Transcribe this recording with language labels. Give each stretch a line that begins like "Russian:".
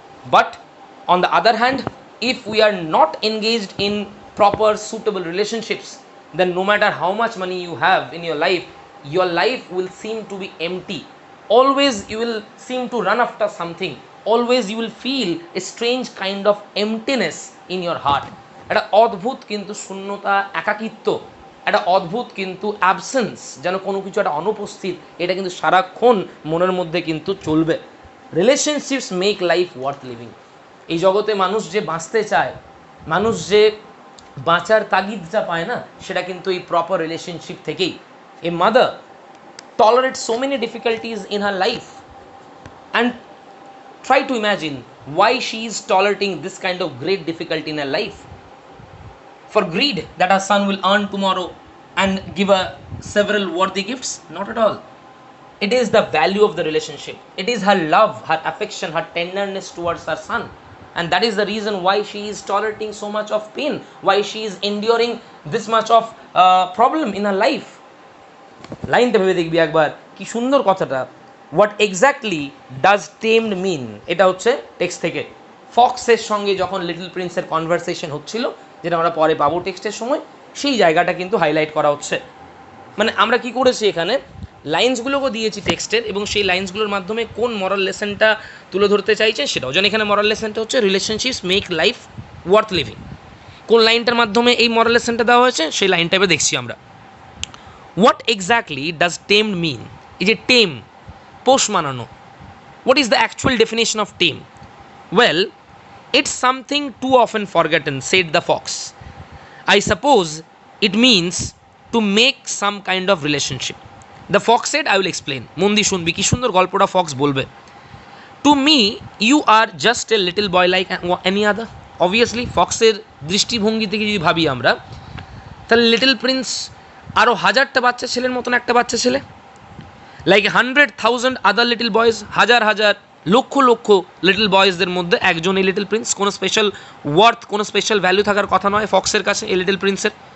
English: But on the other hand, if we are not engaged in proper suitable relationships, then no matter how much money you have in your life will seem to be empty. Always you will seem to run after something, always you will feel a strange kind of emptiness in your heart.
Bangla: একটা অদ্ভুত কিন্তু শূন্যতা, একাকিত্ব, একটা অদ্ভুত কিন্তু absence, যেন কোনো কিছু একটা অনুপস্থিত, এটা কিন্তু সারাক্ষণ মনের মধ্যে কিন্তু চলবে।
English: Relationships make life worth living.
Bangla: এই জগতে মানুষ যে বাঁচতে চায়, মানুষ যে বাঁচার তাগিদটা পায় না, সেটা কিন্তু এই প্রপার রিলেশনশিপ থেকেই।
English: A mother tolerates so many difficulties in her life, and try to imagine why she is tolerating this kind of great difficulty in her life. For greed that her son will earn tomorrow and give her several worthy gifts? Not at all. It is the value of the relationship. It is her love, her affection, her tenderness towards her son. And that is the reason why she is tolerating so much of pain, why she is enduring this much of problem in her life.
Bangla: লাইনটা ভেবে দেখবি একবার, কি সুন্দর কথাটা।
English: what exactly does tamed mean,
Bangla: এটা হচ্ছে text থেকে। ফক্সের সঙ্গে যখন লিটল প্রিন্সের কনভারসেশন হচ্ছিল, যেটা আমরা পরে পাবো টেক্সটের সময়, সেই জায়গাটা কিন্তু হাইলাইট করা হচ্ছে। মানে আমরা কি করেছি এখানে, লাইন্সগুলোকে দিয়েছি টেক্সটের, এবং সেই লাইন্সগুলোর মাধ্যমে কোন মরাল লেসনটা তুলে ধরতে চাইছে সেটাও। যেন এখানে মরাল লেসনটা হচ্ছে
English: Relationships make life worth living.
Bangla: কোন লাইনটার মাধ্যমে এই মরাল লেসনটা দেওয়া হয়েছে সেই লাইনটা এবার দেখছি আমরা।
English: what exactly does tamed mean,
Bangla: এই যে টেম, পোষ মানানো,
English: What is the actual definition of tame? Well, it's something too often forgotten, said the fox. I suppose it means to make some kind of relationship. The fox said, I will explain.
Bangla: মন দিয়ে শুনবি, কি সুন্দর গল্পটা Fox বলবে।
English: To me, you are just a little boy like any other.
Bangla: Obviously, ফক্সের দৃষ্টিভঙ্গি থেকে যদি ভাবি আমরা, তাহলে লিটল প্রিন্স আরও হাজারটা বাচ্চা ছেলের মতন একটা বাচ্চা ছেলে,
English: like 100,000 other little boys,
Bangla: হাজার হাজার লক্ষ লক্ষ লিটল বয়েজদের মধ্যে একজন এই লিটল প্রিন্স। কোনো স্পেশাল ওয়ার্থ, কোনো স্পেশাল ভ্যালু থাকার কথা নয় ফক্সের কাছে এই লিটল প্রিন্সের।